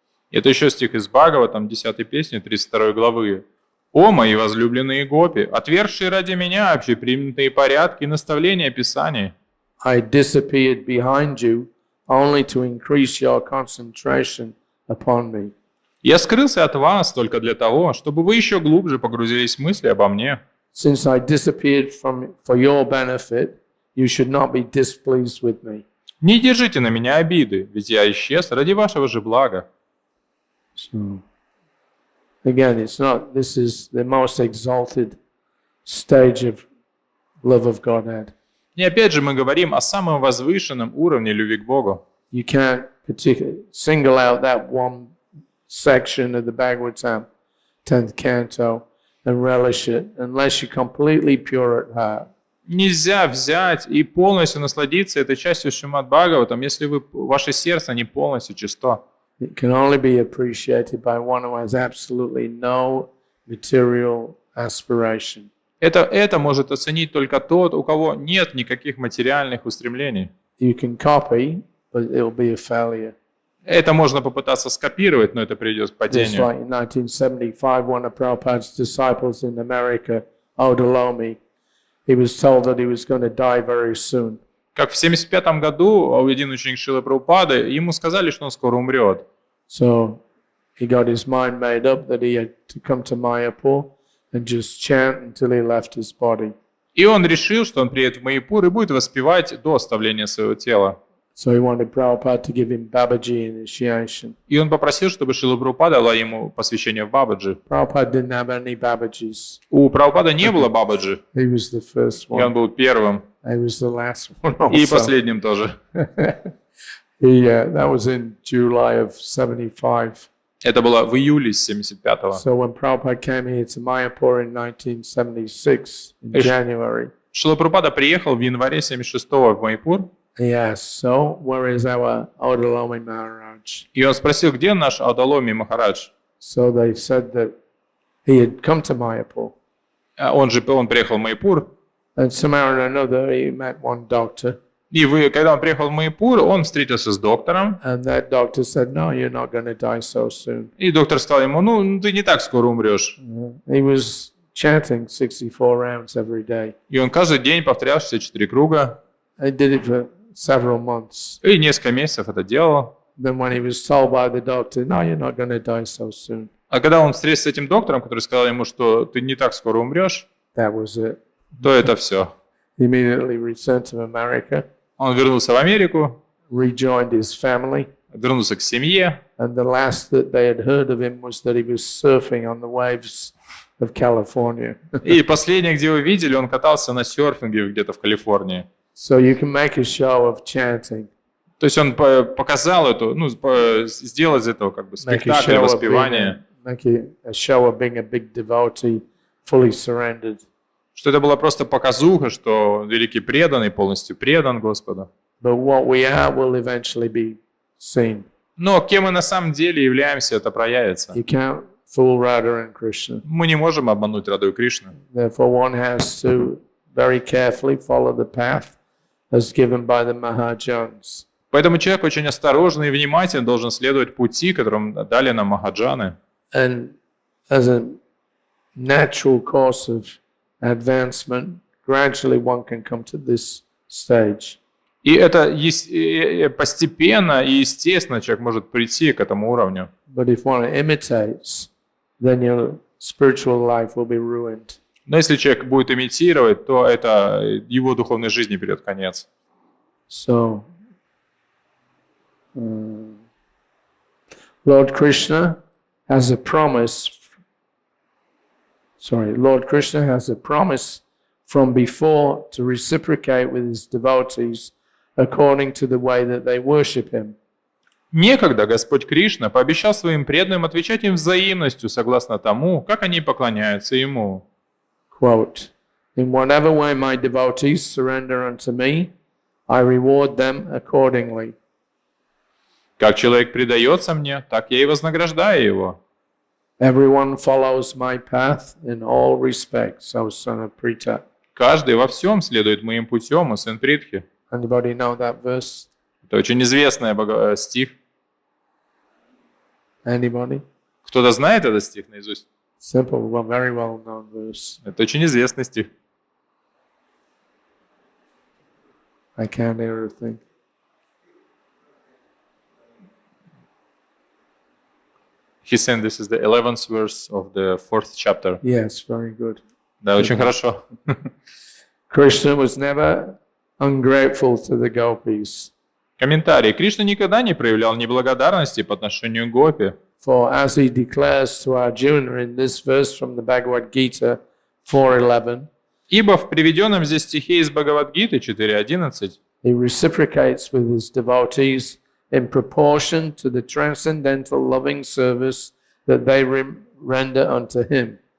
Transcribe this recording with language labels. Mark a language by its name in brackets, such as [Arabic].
[Russian] Это еще стих из Бхагаватам, 10 песни, 32 главы. «О, мои возлюбленные гопи, отвергшие ради меня общепринятые порядки и наставления Писаний, [English] I disappeared behind you only to increase your concentration upon me. [Russian] я скрылся от вас только для того, чтобы вы еще глубже погрузились в мысли обо мне. [English] Since I disappeared for your benefit, you should not be displeased with me." [Russian] Не держите на меня обиды, ведь я исчез ради вашего же блага». [English] So, again, this is the most exalted stage of love of Godhead. [Russian] И опять же мы говорим о самом возвышенном уровне любви к Богу. [English] You can't particularly single out that one section of the Bhagavatam, 10th canto, and relish it, unless you're completely pure at heart. [Russian] Нельзя взять и полностью насладиться этой частью Śrīmad-Bhāgavatam, если ваше сердце не полностью чисто. [English] It can only be appreciated by one who has absolutely no material aspiration. [Russian] Это может оценить только тот, у кого нет никаких материальных устремлений. [English] You can copy, but it'll be a failure. [Russian] Это можно попытаться скопировать, но это приведет к [English] Just [Russian] падению. [English] like in 1975, one of Prabhupada's disciples in America, Odolomi, he was told that he was going to die very soon. [Russian] Как в 1975 году один ученик Шрилы Прабхупады, ему сказали, что он скоро умрет. [English] So he got his mind made up that he had to come to Mayapur and just chant until he left his body. [Russian] И он решил, что он приедет в Майяпур и будет воспевать до оставления своего тела. [English] So he wanted Prabhupada to give him Babaji initiation. [Russian] И он попросил, чтобы Шрила Прабхупада дала ему посвящение в Бабаджи. [English] Prabhupada didn't have any Babajis. [Russian] У Прабхупада не было Бабаджи, [English] He was the first [Russian] и он [English] one. [Russian] был первым, [English] He was the last one [Russian] и [English] also. [Russian] последним тоже. [English] That was in July of 75. [Russian] Это было в июле 75-го. [English] So when Prabhupada came here to Mayapur in 1976, in January, [Russian] Шрила Прабхупада приехал в январе 76-го в Майпур, [English] he asked, so where is our Odalomi Maharaj? [Russian] и он спросил, где наш Адаломи Махарадж? [English] So they said that he had come to Mayapur. [Russian] Он приехал в Майпур, [English] And somehow or another he met one doctor. [Russian] и когда он приехал в Майпур, он встретился с доктором, [English] And that doctor said, no, you're not going to die so soon. [Russian] и доктор сказал ему, ну, ты не так скоро умрешь. [English] He was chanting 64 rounds every day. [Russian] И он каждый день повторял 64 круга, [English] He did it for several months. [Russian] и несколько месяцев это делал. [English] Then when he was told by the doctor, no, you're not going to die so soon, [Russian] А когда он встретился с этим доктором, который сказал ему, что ты не так скоро умрешь, [English] that was it. [Russian] то это все. [English] He immediately returned to America, [Russian] Он вернулся в Америку, [English] rejoined his family, [Russian] вернулся к семье, [English] and the last that they had heard of him was that he was surfing on the waves of California. [Russian] и последнее, где его видели, он катался на серфинге где-то в Калифорнии. [English] So you can make a show of chanting, [Russian] То есть он показал эту, сделал из этого как бы [English] make a [Russian] спектакль, [English] show of [Russian] воспевание, [English] a show of being a big devotee, fully surrendered. [Russian] что это была просто показуха, что великий преданный полностью предан Господу. [English] But what we are will eventually be seen. [Russian] Но кем мы на самом деле являемся, это проявится. [English] You can't fool Radha and Krishna. [Russian] Мы не можем обмануть Раду и Кришну. [English] Therefore, one has to very carefully follow the path as given by the Mahajans. [Russian] Поэтому человек очень осторожно и внимательно должен следовать пути, которым дали нам Махаджаны. [English] And as a natural course of advancement, gradually one can come to this stage. [Russian] И это постепенно и естественно человек может прийти к этому уровню. [English] But if one imitates, then your spiritual life will be ruined. [Russian] Но если человек будет имитировать, то это его духовной жизни придет конец. [English] So, Lord Krishna has a promise. Lord Krishna has a promise from before to reciprocate with his devotees according to the way that they worship him. [Russian] Некогда Господь Кришна пообещал своим преданным отвечать им взаимностью согласно тому, как они поклоняются Ему. [English] Quote, in whatever way my devotees surrender unto me, I reward them accordingly. [Russian] Как человек предается мне, так я и вознаграждаю его. [English] Everyone follows my path in all respects, O son of Prita. [Russian] Каждый во всем следует моим путем, о сын Притхи. [English] Anybody know that verse? [Russian] Это очень известный стих. [English] Anybody? [Russian] Кто-то знает этот стих наизусть? [English] Simple, well, very well known verse. [Russian] Это очень известный стих. [English] I can't hear a thing. He said this is the 11th verse of the 4th chapter. Yes, very good. [Russian] Да, очень хорошо. [English] Krishna was never ungrateful to the gopis. [Russian] Комментарий. Кришна никогда не проявлял неблагодарности по отношению к гопи. [English] For as he declares to Arjuna in this verse from the Bhagavad Gita 4:11, [Russian] Ибо в приведенном здесь стихе из Бхагавад-гиты 4.11 [English] he reciprocates with his devotees in proportion to the transcendental loving service that they render unto him.